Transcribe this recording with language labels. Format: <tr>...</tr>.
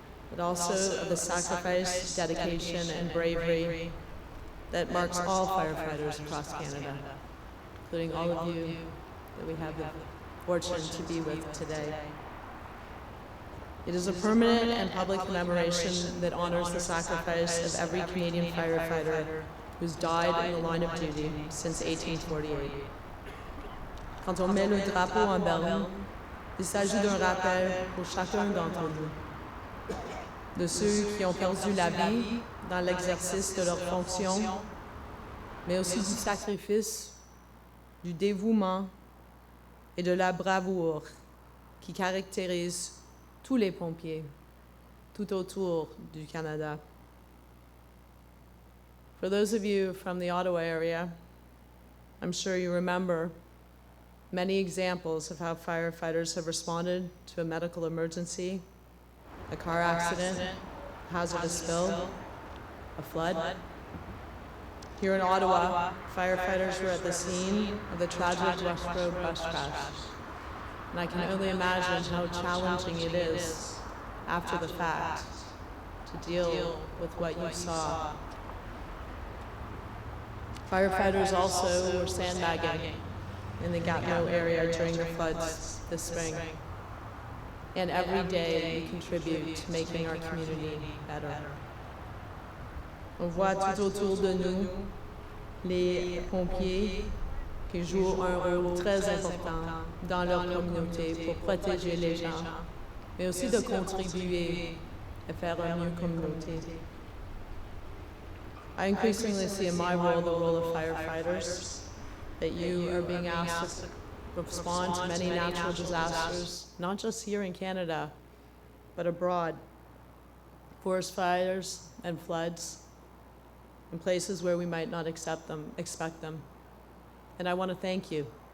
<en>but also of the sacrifice, dedication, and bravery that marks all firefighters across Canada, including all of you that we have the fortune to be with today. It is a permanent and public commemoration that honors the sacrifice of every Canadian firefighter who's died in the line of duty since 1848.</en> <fr>Quand on met le drapeau en berne, il s'agit d'un rappel pour chacun d'entre nous, de ceux qui ont perdu la vie dans l'exercice de leurs fonctions, mais aussi du sacrifice, du dévouement et de la bravoure qui caractérisent tous les pompiers tout autour du Canada.</fr> <en>For those of you from the Ottawa area, I'm sure you remember many examples of how firefighters have responded to a medical emergency, a car accident, hazardous spill, a flood. Here in Ottawa, firefighters were at the scene of the tragic West Road bus crash. And I can only imagine how challenging it is after the fact to deal with what you saw. Firefighters also were sandbagging in the Gatineau area during the floods this spring. And every day you contribute to making our community better.</en> <fr>On voit tout autour de nous les pompiers qui jouent un rôle très important dans leur communauté pour protéger les gens, mais aussi de contribuer à faire un mieux communauté.</fr> <en>I increasingly see in my role the role of firefighters, that you are being asked to respond to many natural disasters, not just here in Canada, but abroad. Forest fires and floods in places where we might not expect them. And I want to thank you.</en>